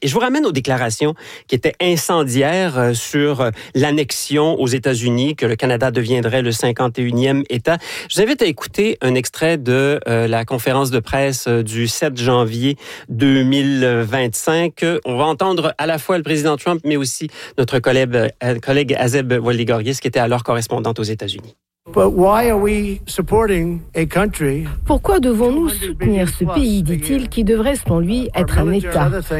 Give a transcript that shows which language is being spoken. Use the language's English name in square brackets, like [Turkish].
[French] Et je vous ramène aux déclarations qui étaient incendiaires sur l'annexion aux États-Unis, que le Canada deviendrait le 51e État. Je vous invite à écouter un extrait de la conférence de presse du 7 janvier 2025. On va entendre à la fois le président Trump, mais aussi notre collègue Azeb Waligorgis, qui était alors correspondante aux États-Unis. [English] But why are we supporting a country? [French] Pourquoi devons-nous soutenir ce pays, dit-il, qui devrait, selon lui, être un État?